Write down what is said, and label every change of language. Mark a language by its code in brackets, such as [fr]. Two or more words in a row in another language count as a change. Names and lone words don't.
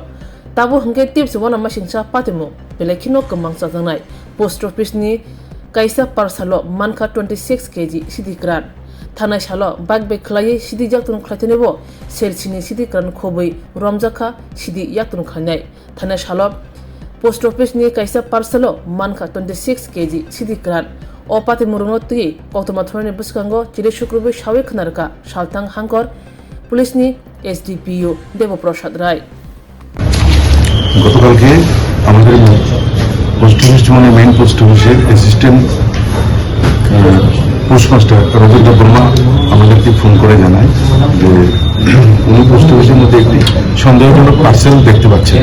[trp] tabo hangke tips wana masingsa patimo belekino kemangsa jangnai [en] post office [trp] ni kaisa parsalo manka 26 kg sidi kran thana salo bagbe khlai sidi jaktun khlaitenebo selchini sidi kran khobui romjaka sidi yaktun khanai thana salo [en] post office [trp] ni kaisa parsalo manka 26 kg sidi kran opati murungo tui koktoma thorani buskango chile shukrubi shawe khnarka shaltang hangkor পুলিশ নি এসডিপিও দেবপ্রসাদ রায় [bn] গতকালকে আমাদের [en] post office [bn] মানে [en] main post office's assistant postmaster [bn] রবীন্দ্র বর্মা আমাদেরকে ফোন করে জানায় যে উনি [en] post office's [bn] মধ্যে একটি সন্দেহজনক পার্সেল দেখতে পাচ্ছেন।